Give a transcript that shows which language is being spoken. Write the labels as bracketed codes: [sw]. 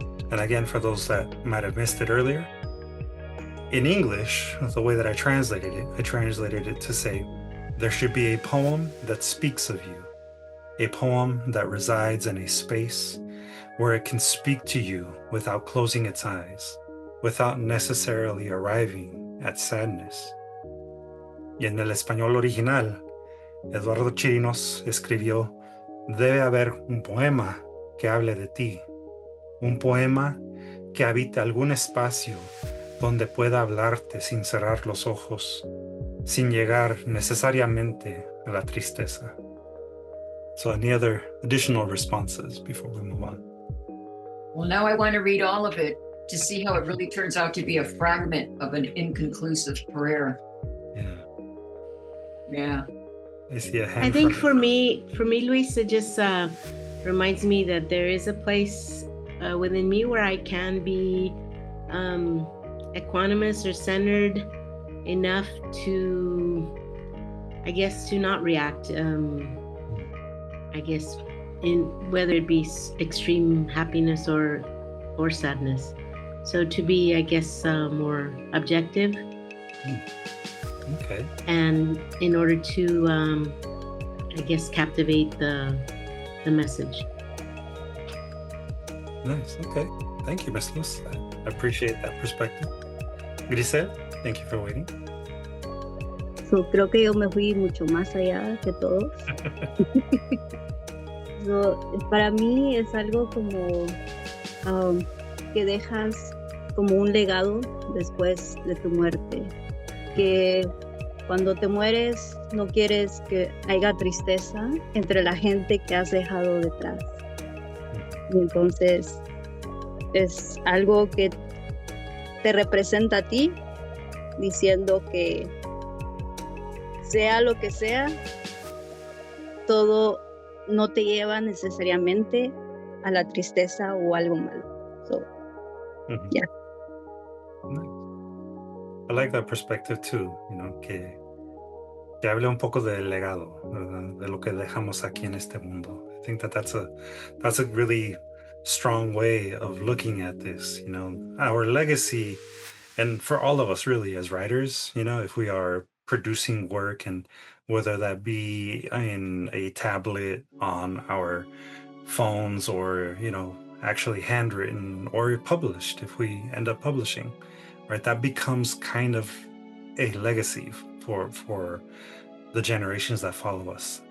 [en] And again, for those that might have missed it earlier, in English, the way that I translated it to say, there should be a poem that speaks of you, a poem that resides in a space where it can speak to you without closing its eyes, without necessarily arriving at sadness. [es] Y en el español original, Eduardo Chirinos escribió, debe haber un poema que hable de ti, un poema que habite algún espacio donde pueda hablarte sin cerrar los ojos, sin llegar necesariamente a la tristeza. [en] So any other additional responses before we move on? Well, now I want to read all of it to see how it really turns out to be a fragment of an inconclusive prayer. Yeah. I see a hand. I think for me, Luis, it just reminds me that there is a place within me where I can be equanimous or centered enough to, I guess, to not react. I guess in whether it be extreme happiness or sadness. So to be, I guess, more objective. Okay. And in order to, I guess, captivate the message. Nice. Okay. Thank you, Ms. Luz. I appreciate that perspective. Grisel, thank you for waiting. [es] So, creo que yo me fui mucho más allá que todos. So, para mí es algo como que dejas como un legado después de tu muerte. Que cuando te mueres no quieres que haya tristeza entre la gente que has dejado detrás. Y entonces es algo que te representa a ti, diciendo que sea lo que sea, todo no te lleva necesariamente a la tristeza o algo malo. [en] So, yeah. I like that perspective too, [es] que hable un poco del legado, ¿verdad? De lo que dejamos aquí en este mundo. [en] I think that's a really strong way of looking at this, our legacy, and for all of us really as writers, if we are producing work, and whether that be in a tablet, on our phones, or actually handwritten or published, if we end up publishing, right, that becomes kind of a legacy for the generations that follow us.